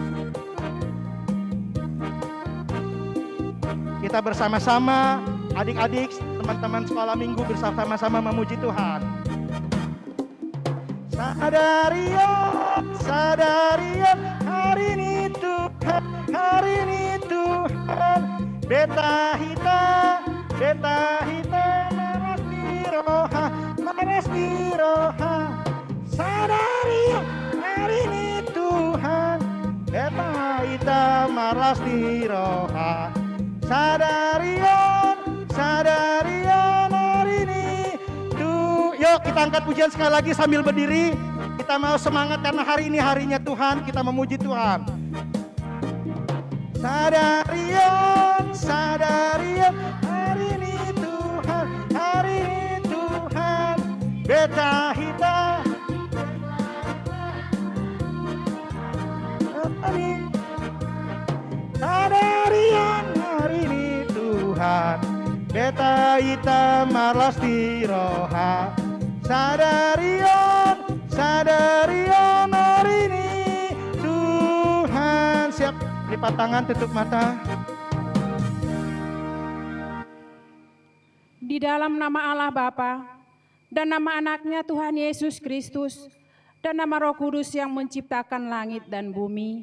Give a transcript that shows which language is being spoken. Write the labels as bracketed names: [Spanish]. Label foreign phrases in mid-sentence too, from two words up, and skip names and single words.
[Indonesian] Kita bersama-sama, adik-adik, teman-teman sekolah minggu bersama-sama memuji Tuhan. [Batak Toba] Sadarion, [Indonesian] hari ini Tuhan, [Batak Toba] beta hita, maras di roha. Sadarion, [Indonesian] hari ini Tuhan, [Batak Toba] beta hita, maras di roha. Sadarion, [Indonesian] hari ini Tuhan. Yuk kita angkat pujian sekali lagi sambil berdiri. Kita mau semangat karena hari ini harinya Tuhan. Kita memuji Tuhan. [Batak Toba] Sadarion, [Indonesian] hari ini Tuhan, [Batak Toba] beta hita. Sadarion, [Indonesian] hari ini Tuhan, [Batak Toba] beta hita malas di roha. Sadarion, [Indonesian] hari ini Tuhan. Siap, lipat tangan, tutup mata. Di dalam nama Allah Bapa dan nama anaknya Tuhan Yesus Kristus dan nama Roh Kudus yang menciptakan langit dan bumi.